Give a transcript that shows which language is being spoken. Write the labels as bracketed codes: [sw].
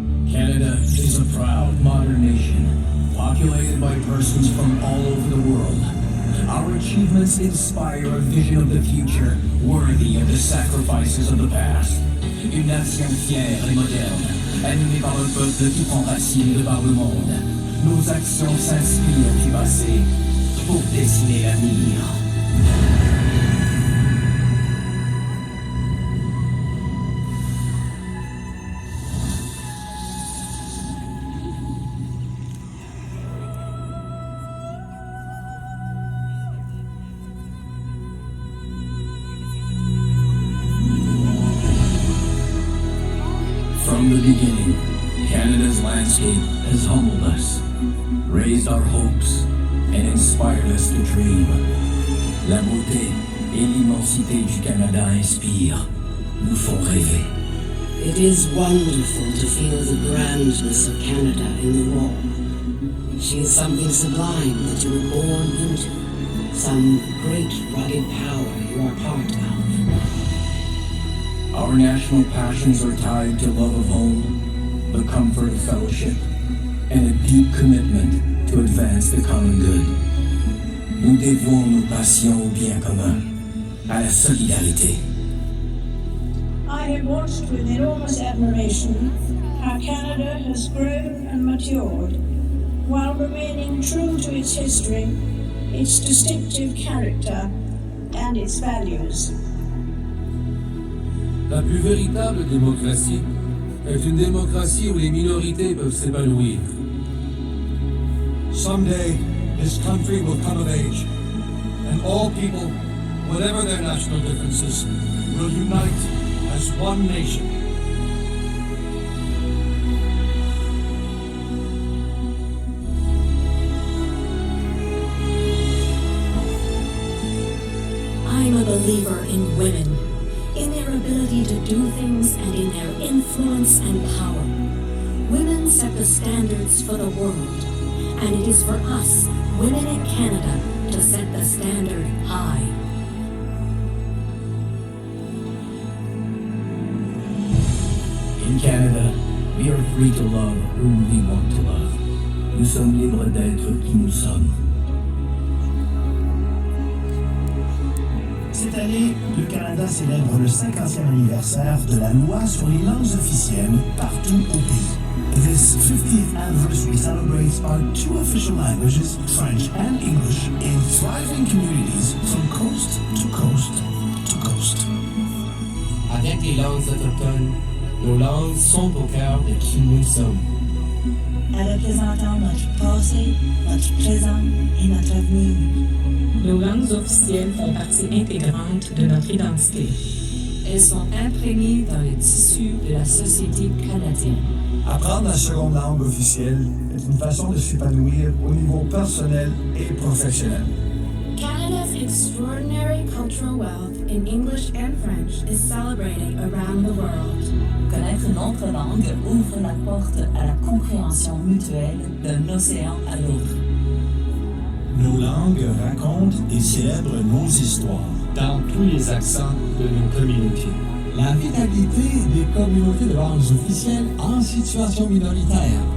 [en] Canada is a proud, modern nation, populated by persons from all over the world. Our achievements inspire a vision of the future worthy of the sacrifices of the past. [fr] Une nation fière et moderne, animée par un peuple qui prend racine de par le monde. Nos actions s'inspirent du passé pour dessiner l'avenir. [en] From the beginning, Canada's landscape has humbled us, raised our hopes, and inspired us to dream. [fr] La beauté et l'immensité du Canada inspirent, nous font rêver. [en] It is wonderful to feel the grandness of Canada in the raw. She is something sublime that you were born into, some great rugged power you are part of. Our national passions are tied to love of home, the comfort of fellowship, and a deep commitment to advance the common good. [fr] Nous dévouons nos passions au bien commun, à la solidarité. [en] I have watched with enormous admiration how Canada has grown and matured while remaining true to its history, its distinctive character, and its values. [fr] La plus véritable démocratie est une démocratie où les minorités peuvent s'épanouir. [en] Someday, this country will come of age, and all people, whatever their national differences, will unite as one nation. I'm a believer in women, in their ability to do things and in their influence and power. Women set the standards for the world, and it is for us, women in Canada, to set the standard high. In Canada, we are free to love whom we want to love. [fr] Nous sommes libres d'être qui nous sommes. Cette année, le Canada célèbre le 50e anniversaire de la loi sur les langues officielles partout au pays. [en] This 50th anniversary celebrates our two official languages, French and English, in thriving communities from coast to coast to coast. [fr] Avec les langues autochtones, nos langues sont au cœur de qui nous sommes. Représentant notre passé, notre présent et notre avenir. Nos langues officielles font partie intégrante de notre identité. Elles sont imprégnées dans le tissu de la société canadienne. Apprendre la seconde langue officielle est une façon de s'épanouir au niveau personnel et professionnel. [en] Canada's extraordinary cultural wealth in English and French is celebrated around the world. [fr] Connaître une autre langue ouvre la porte à la compréhension mutuelle d'un océan à l'autre. Nos langues racontent et célèbrent nos histoires dans tous les accents de nos communautés. La vitalité des communautés de langues officielles en situation minoritaire